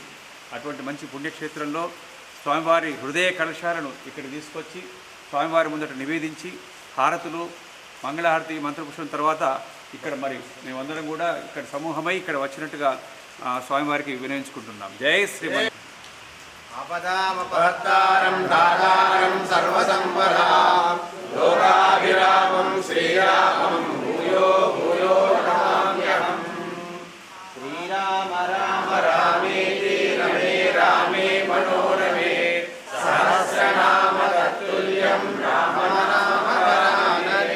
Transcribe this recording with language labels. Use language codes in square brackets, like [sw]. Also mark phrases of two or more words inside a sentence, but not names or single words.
[te] అటువంటి మంచి పుణ్యక్షేత్రంలో స్వామివారి హృదయ కలశాలను ఇక్కడ తీసుకొచ్చి స్వామివారి ముందట నివేదించి హారతులు మంగళహారతి మంత్రపుష్పం తర్వాత ఇక్కడ మరి మేమందరం కూడా ఇక్కడ సమూహమై ఇక్కడ వచ్చినట్టుగా స్వామివారికి వినయించుకుంటున్నాం. జై శ్రీమన్. [sa] आपदामपहर्तारं दातारं सर्वसंपदां लोकाभिरामं श्रीरामं भूयो भूयो नमाम्यहम्। श्रीराम राम रामेति रमे रामे मनोरमे सहस्रनाम तत्तुल्यं रामनामवरानने।